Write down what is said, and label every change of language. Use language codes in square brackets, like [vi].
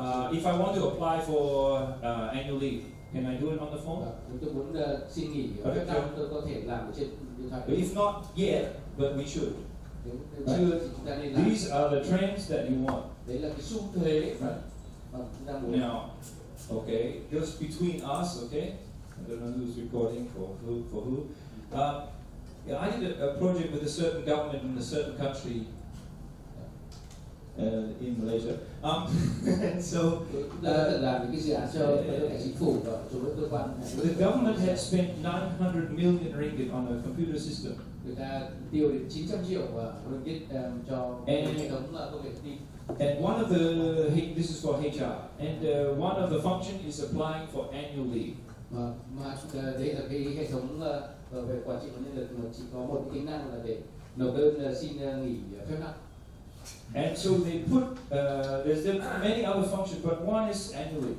[en] If I want to apply for annual leave, can I do it on the phone? [vi] Tôi muốn xin nghỉ ở Việt Nam, tôi có thể làm trên điện thoại. [en] If not yet, but we should. [vi] Chưa thì chúng ta nên làm. [en] These are the trends that you want. [vi] Đấy là cái xu thế mà chúng ta muốn. [en] Now, okay, just between us, okay. I don't know who's recording for who. I did a project with a certain government in a certain country, in Malaysia. And so [vi] làm những cái dự án cho chính phủ và cho các cơ quan. [en] the government had spent 900 million ringgit on a computer system. [vi] Người ta tiêu đến 900 triệu ringgit cho hệ thống công nghệ thông tin. [en] And one of the, this is for HR, and one of the function is applying for annual leave. [vi] Mà đấy là cái hệ thống về quản trị nguồn nhân lực mà chỉ có một cái tính năng là để nộp đơn xin nghỉ phép nặng. [en] And so they put, there's many other functions, but one is annually.